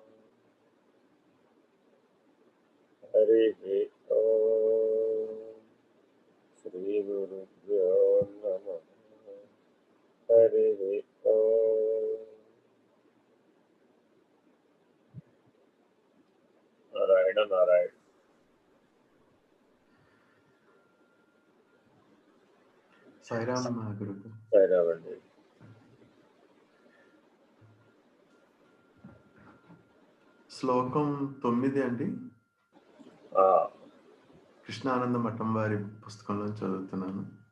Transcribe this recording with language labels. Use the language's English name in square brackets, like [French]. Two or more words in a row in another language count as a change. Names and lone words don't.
[Sanskrit] हरिः ओम् श्रीगुरुभ्यो नमः। हरिः ओम् नारायण नारायण। [Telugu] సాయిరామ్ గురువు. సాయిరామ్ అండి. శ్లోకం 9 అండి. కృష్ణానంద మఠం వారి పుస్తకంలో చదువుతున్నాను.